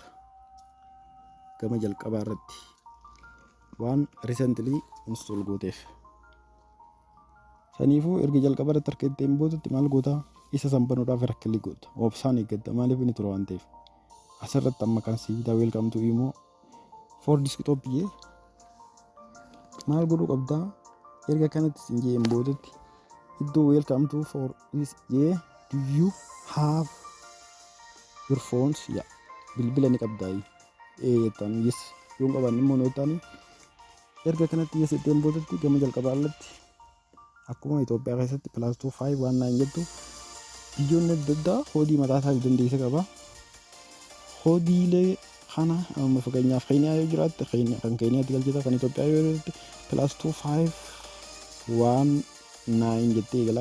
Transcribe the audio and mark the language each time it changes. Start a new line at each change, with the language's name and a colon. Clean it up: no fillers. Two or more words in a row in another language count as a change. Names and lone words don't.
Oromo: Gama jalqabaa irratti waan
English: recently install
Oromo: gooteef. Saniifuu erga jalqaba irratti argatteen boodatti maal goota isa sanbanuudhaaf irra kilik goota. Obsaan eeggatta maaliif inni tura waan ta'eef. Asirratti amma kan siidaa
English: welcome to imo for desktop
Oromo: jee maal godhuu qabdaa erga kanatti sin jeen boodatti iddoo
English: welcome to for this
Oromo: jee
English: do you have your phones
Oromo: ya bilbila ni qabdaa jettan yes yoo qaban immoo nootaan erga kanatti yes jetteen boodatti gama jalqabaa irratti akkuma Itoophiyaa keessatti +25 waan naan jettu biyyoonni adda addaa hoodii mataa isaa dandeessa qaba. Hoodiilee kana amma fakkeenyaaf Keeniyaa yoo jiraatte kan Keeniyaatti galchita kan Itoophiyaa yoo jiraatte +25 waan 9 jettee eegala.